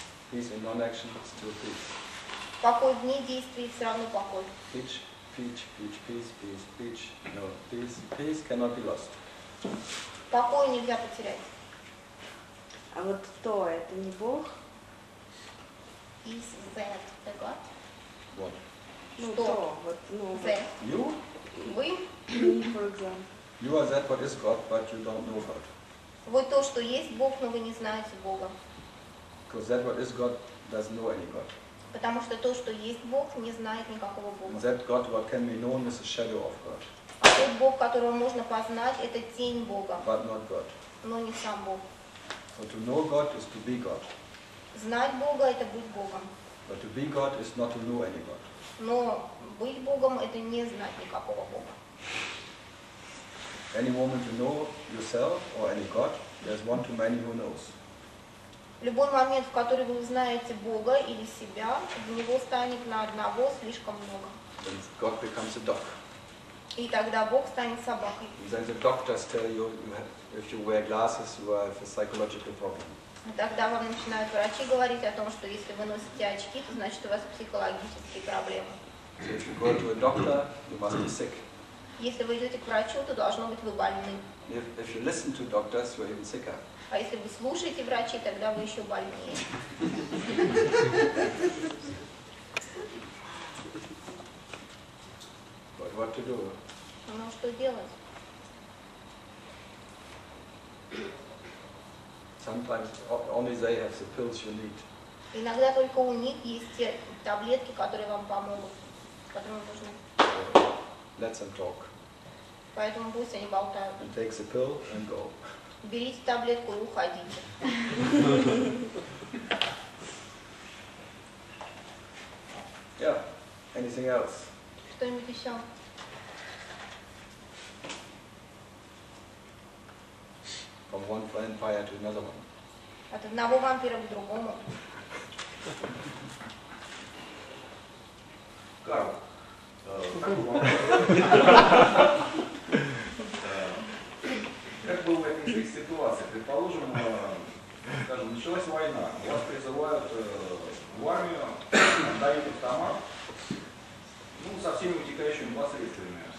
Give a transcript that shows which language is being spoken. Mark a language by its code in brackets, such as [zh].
[en] Peace in non-action, still peace. [ru] Покой вне действий, все равно покой. [en] Peace, peace, peace, peace, peace, peace. No, peace, peace cannot be lost. [ru] Покой нельзя потерять. А вот кто это не Бог? [en] Is that the God? What? [ru] Ну Что? кто? Вот, ну, [en] That. You? [ru] Вы? [en] me, for example. You are that what is God, but you don't know God. [ru] Вы то, что есть Бог, но вы не знаете Бога. [en] Because that what is God doesn't know any God. [ru] Потому что то, что есть Бог, не знает никакого [en] And [ru] Бога. [en] that God what can be known is a shadow of God, [ru] А тот Бог, которого можно познать, это тень Бога, [en] but not God. [ru] но не сам Бог. [en] So to know God is to be God. [ru] Знать Бога – это быть Богом. [en] But to be God is not to know any God. [ru] Но быть Богом – это не знать никакого Бога. [en] Any moment you know yourself or any God, there's one too many who knows. [ru] В любой момент, в который вы узнаете Бога или себя, в него станет на одного слишком много. [en] Then God becomes a dog. [ru] И тогда Бог станет собакой. [en] And then the doctors tell you, if you wear glasses, you have a psychological problem. [ru] И тогда вам начинают врачи говорить о том, что если вы носите очки, то значит у вас психологические проблемы. [en] So if you go to a doctor, you must be sick. [ru] Если вы идете к врачу, то должно быть вы больны. [en] If you listen to doctors, you're even sicker. [ru] А если вы слушаете врачей, тогда вы еще больнее. [en] But what to do? [ru] Ну что делать? [en] Sometimes only they have the pills you need. [ru] Иногда только у них есть те таблетки, которые вам помогут, которые вам нужны. [en] So let them talk. [ru] Поэтому пусть они болтают. [en] And take the pill and go. [ru] Берите таблетку и уходите. [en] Yeah. Anything else? [ru] Что-нибудь еще? [en] From one vampire to another one. [ru] От одного вампира к другому. Карл, как бы вы отнеслись к ситуации? Предположим, скажем, началась война, вас призывают в армию, дают автомат, ну, со всеми вытекающими последствиями.